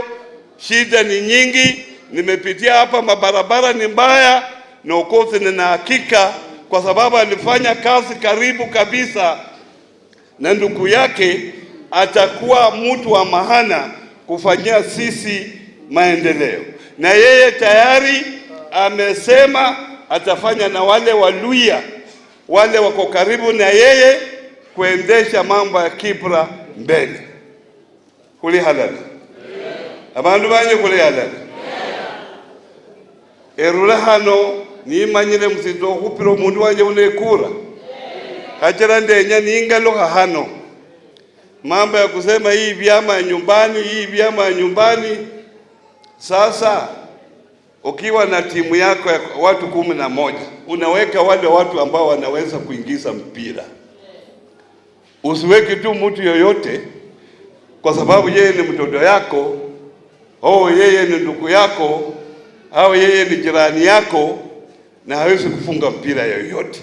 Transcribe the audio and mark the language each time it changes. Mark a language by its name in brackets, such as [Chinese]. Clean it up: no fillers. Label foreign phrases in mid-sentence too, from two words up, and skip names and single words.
[Swahili] Shida ni nyingi, nimepitia hapa, mabarabara ni mbaya, na ukosi nina hakika kwa sababu alifanya kazi karibu kabisa na ndugu yake, atakuwa mtu wa maana kufanyia sisi maendeleo. Na yeye tayari amesema atafanya na wale Waluhya wale wako karibu na yeye kuendesha mambo ya Kibra mbele. [Luyia] Kuli halala abandu banye kuli halala erula hano nimanyire msindo kupiro mundu wanje unekura hajira ndenya ningalo hano [Swahili] mambo ya kusema hii vyama ya nyumbani, hii vyama ya nyumbani. Sasa ukiwa na timu yako ya watu 11 unaweka wale watu ambao wanaweza kuingiza mpira. Usiweki tu mtu yoyote kwa sababu yeye ni mtoto yako au yeye ni ndugu yako au yeye ni jirani yako na hawezi kufunga mpira yoyote.